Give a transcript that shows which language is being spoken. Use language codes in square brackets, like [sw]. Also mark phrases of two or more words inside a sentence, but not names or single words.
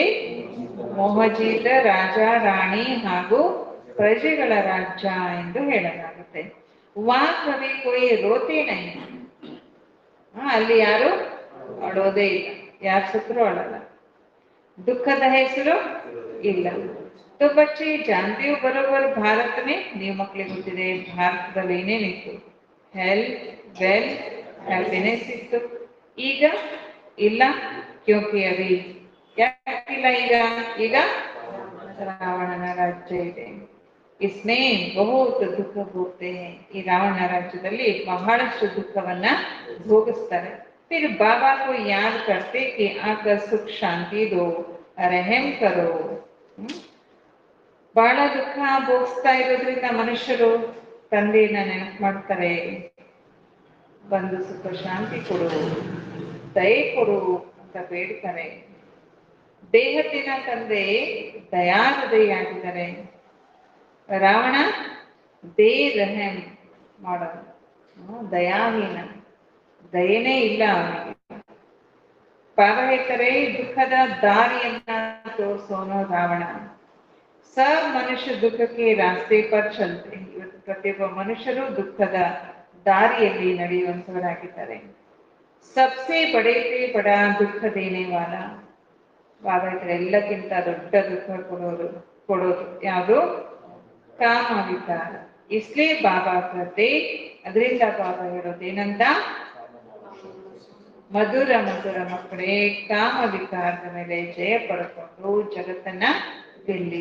[kn] ಮೋಹಜೀತ ರಾಜ ರಾಣಿ ಹಾಗೂ ಪ್ರಜೆಗಳ ರಾಜ್ಯ ಎಂದು ಹೇಳಲಾಗುತ್ತೆ. [hi] वहाँ भी कोई रोते नहीं, [kn] ಅಲ್ಲಿ ಯಾರು ಅಳೋದೇ ಇಲ್ಲ, ಯಾರು ಸತ್ರು ಅಳಲ್ಲ. ದುಃಖದ ಹೆಸರು ಇಲ್ಲ. [hi] तो बच्चे जानते हो बरोबर भारत में, [kn] ನೀವು ಮಕ್ಕಳಿಗೆ ಗೊತ್ತಿದೆ ಭಾರತದಲ್ಲಿ ಏನೇನಿತ್ತು? [en] health, wealth, happiness [kn] ಇತ್ತು. ಈಗ ಇಲ್ಲ. [hi] क्योंकि अभी [kn] ಯಾಕಿಲ್ಲ? ಈಗ ರಾವಣನ ರಾಜ್ಯ ಇದೆ. [hi] इसमें बहुत दुख भोगते हैं. [kn] ಈ ರಾವಣ ರಾಜ್ಯದಲ್ಲಿ ಬಹಳಷ್ಟು ದುಃಖವನ್ನ ಭೋಗಿಸ್ತಾರೆ. [hi] फिर बाबा को याद करते कि आकर सुख शांति दो, रहम करो. [kn] ಬಹಳ ದುಃಖ ಭೋಗಿಸ್ತಾ ಇರೋದ್ರಿಂದ ಮನುಷ್ಯರು ತಂದೆಯನ್ನ ನೆನಪು ಮಾಡ್ತಾರೆ. ಬಂದು ಸುಖ ಶಾಂತಿ ಕೊಡು, ದಯೆ ಕೊಡು ಅಂತ ಬೇಡ್ತಾರೆ. ದೇಹದಿನ ತಂದೆ ದಯಾಹೃದಯಿಯಾಗಿದ್ದಾರೆ. ರಾವಣ ಬೇರಹಂ ಮಾಡೋದು, ದಯಾಹೀನ, ದಯನೇ ಇಲ್ಲ ಅವನಿಗೆ. ಬಾಬಾ ಹೇಳ್ತಾರೆ ದುಃಖದ ದಾರಿಯನ್ನ ತೋರಿಸೋನು ರಾವಣ. [hi] सब मनुष्य दुख के रास्ते पर चलते हैं. [kn] ಇವತ್ತು ಪ್ರತಿಯೊಬ್ಬ ಮನುಷ್ಯರು ದುಃಖದ ದಾರಿಯಲ್ಲಿ ನಡೆಯುವಂತವರಾಗಿದ್ದಾರೆ. [hi] सबसे बड़े से बड़ा दुःख देने वाला बाबा [kn] ಎಲ್ಲಕ್ಕಿಂತ ದೊಡ್ಡ ದುಃಖ ಕೊಡೋದು ಯಾವುದು? ಕಾಮ ವಿಕಾರ. [hi] इसलिए बाबा कहते, [kn] ಅದರಿಂದ ಬಾಬಾ ಹೇಳೋದೇನಂತ, ಮಧುರ ಮಧುರ ಮಕ್ಕಳೇ, ಕಾಮ ವಿಕಾರದ ಮೇಲೆ ಜಯ ಪಡ್ಕೊಂಡು ಜಗತ್ತನ್ನ ಗೆಲ್ಲಿ.